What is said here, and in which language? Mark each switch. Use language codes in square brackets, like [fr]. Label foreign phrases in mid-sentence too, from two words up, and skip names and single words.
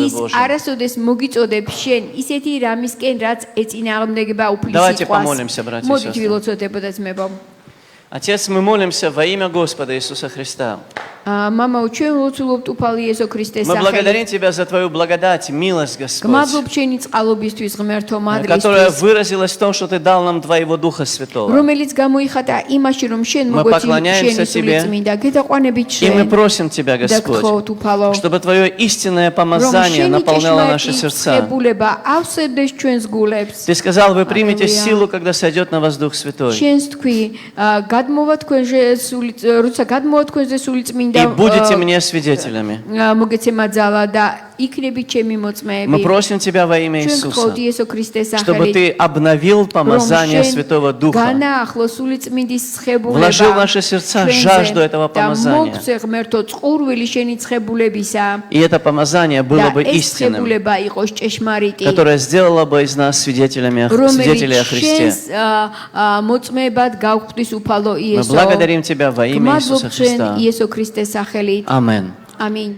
[ka] ის [ru] Божьем. [ka] არასოდეს მოგიწოდებს შენ ისეთი რამისკენ, რაც ეწინააღმდეგება უფლის [ru] Давайте [ka] სიტყვას. [ru] помолимся, братья и [ka] მოდით [ru] сестры. [ka] ვილოცოთ ძმებო. [ru] Отец, мы молимся во имя Господа Иисуса Христа. [ka] მამაო, ჩვენ ვლოცულობთ უფალი იესო ქრისტეს [ru] Мы [ka] სახელით. [ru] благодарим Тебя за Твою благодать, милость, Господь, [ka] გმადლობ შენი წყალობისთვის, ღმერთო, [ru] которая [ka] მადლისთვის, [ru] выразилась в том, что Ты дал нам Твоего Духа Святого. [ka] რომელიც გამოიხატა იმაში, რომ შენ [ru] Мы [ka] მოგვეცი [ru] поклоняемся [ka] შენი [ru] Тебе. [ka] სულიწმინდა, გეთაყვანებით [ru] И мы [ka] შენ [ru] просим Тебя, [ka] და [ru] Господь, [ka] გთხოვთ უფალო, [ru] чтобы Твое истинное [ka] რომ [ru] помазание [ka] შენი [ru] наполняло наши [ka] ჭეშმარიტი [ru] сердца. [ka] ცხებულება ავსებდეს ჩვენს გულებს. [ru] Ты сказал, вы примете Аллилуйя. силу, когда сойдет на вас Дух Святой. [ka] შენს თქვი, გადმოვა თქვენზე როცა გადმოვა თქვენზე სულიწმინდა [ru] И будете мне свидетелями. [ka] მოგეცემა ძალა და იქნებით ჩემი [ru] Мы [ka] მოწმეები. [ru] просим Тебя во имя [ka] ჩვენ [ru] Иисуса, [ka] გთხოვთ იესო ქრისტეს [ru] чтобы [ka] სახელით, [ru] Ты обновил помазание Святого Духа, [ka] განაახლო სულიწმინდის ცხებულება, [ru] вложил в наши сердца [ka] ჩვენზე [ru] жажду этого [ka] და [ru] помазания. [ka] მოგცე ღმერთო წყურვილი შენი ცხებულებისა [ru] И это помазание было [ka] და [ru] бы [ka] ეს [ru] истинным, [ka] ცხებულება იყოს ჭეშმარიტი, [ru] которое сделало бы из нас свидетелями о [ka] რომელიც [ru] Христе. [ka] შენს მოწმეებად გავხდის უფალო [ru] Мы [ka] იესო. [ru] благодарим Тебя во имя Иисуса [ka] გმადლობ ჩვენ [ru] Христа. [ka] იესო ქრისტეს სახელით. [ru] Аминь. [ka] ამინ.